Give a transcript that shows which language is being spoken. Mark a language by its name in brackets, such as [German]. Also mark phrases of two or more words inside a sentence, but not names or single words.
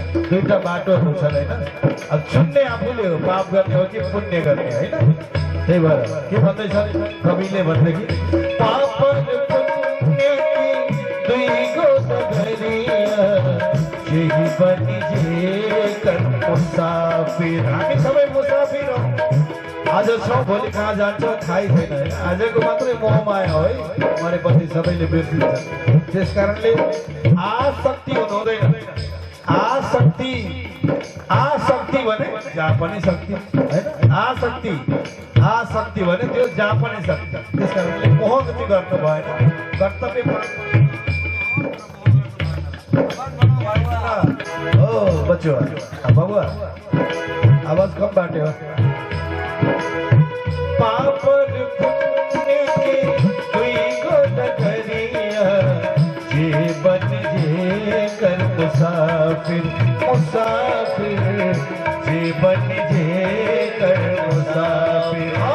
[Nepali] दुईटा बाटो छन् हैन। अब चुन्ने आफूले हो, पाप गर्ने हो कि पुण्य गर्ने हैन। त्यही भएर के भन्दैछन् कविले भनेदेखि [Bhojpuri] पाप पुण्य की दुई गो डगरिया यही बनी जे कर मुसाफिर। [Nepali] हामी सबै मुसाफिर हौ। आज छौँ भोलि कहाँ जान्छौँ थाहै छैन हैन। आजको मात्रै मोह माया हो है, मरेपछि सबैले बिर्सिन्छन्। त्यस कारणले आसक्ति हुनु हुँदैन। आसक्ति भने जहाँ पनि शक्ति हैन। आसक्ति भने त्यो जहाँ पनि शक्ति। त्यस कारणले मोह गति गर्नु भएन, कर्तव्य [Bhojpuri] ओ बच्चो बाबुआ आवाज कम बाट्यो। पाप पुण्य के दुई गो डगरिया जे बन जे कर मुसाफिर जे बन जे कर मुसाफिर।